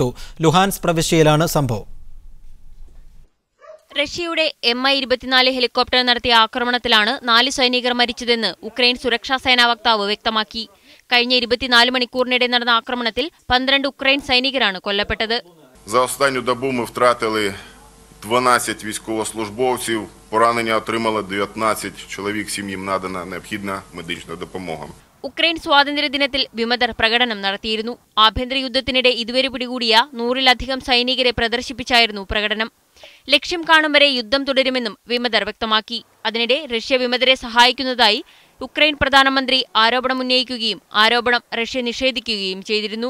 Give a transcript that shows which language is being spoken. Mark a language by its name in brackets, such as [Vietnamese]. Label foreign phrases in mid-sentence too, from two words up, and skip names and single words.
[Malayalam] ലുഹാൻസ് പ്രവിശ്യയിലാണ് സംഭവം. റഷ്യയുടെ Mi-24 ഹെലികോപ്റ്റർ നടത്തിയ ആക്രമണത്തിലാണ് 4 സൈനികർ മരിച്ചതെന്ന് ഉക്രൈൻ സുരക്ഷാ സേനാ വക്താവ് വ്യക്തമാക്കി. കഴിഞ്ഞ 24 മണിക്കൂറിനിടെ നടന്ന ആക്രമണത്തിൽ 12 ഉക്രൈൻ സൈനികരാണ് കൊല്ലപ്പെട്ടത്. [Ukrainian] За останню добу ми втратили 12 військовослужбовців, поранення отримали 19 чоловік, сім'ям надана необхідна медична допомога. [Malayalam] ഉക്രൈൻ സ്വാതന്ത്ര്യ ദിനത്തിൽ വിമതർ പ്രകടനം നടത്തിയിരുന്നു. ആഭ്യന്തര യുദ്ധത്തിനിടെ ഇതുവരെ പിടികൂടിയ 100-ലധികം സൈനികരെ പ്രദർശിപ്പിച്ചായിരുന്നു പ്രകടനം. ലക്ഷ്യം കാണും വരെ യുദ്ധം തുടരുമെന്നും വിമതർ വ്യക്തമാക്കി. അതിനിടെ റഷ്യ വിമതരെ സഹായിക്കുന്നതായി ഉക്രൈൻ പ്രധാനമന്ത്രി ആരോപണമുന്നയിക്കുകയും ആരോപണം റഷ്യ നിഷേധിക്കുകയും ചെയ്തിരുന്നു.